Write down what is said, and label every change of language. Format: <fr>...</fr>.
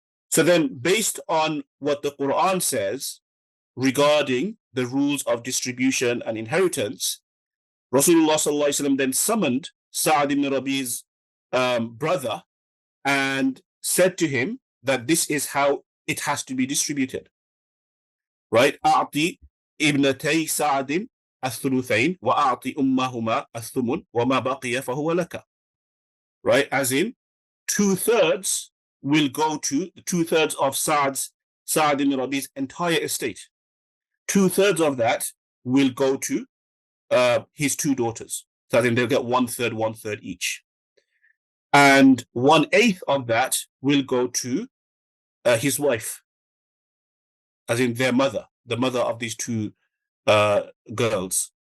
<en>So then, based on what the Quran says regarding the rules of distribution and inheritance, Rasulullah sallallahu alaihi wasallam then summoned Sa'ad ibn Rabi''s brother and said to him that this is how it has to be distributed. Right?</en> <ar>أعطي ابنتي سعد الثلثين وأعطي أمهما الثمن وما بقي فهو لك.</ar> <en>Right? As in, 2/3 will go to 2/3 of Sa'ad ibn Rabi's entire estate. 2/3 of that will go to his two daughters. So then they'll get 1/3, 1/3 each. And 1/8 of that will go to his wife, as in their mother, the mother of these two girls.</en>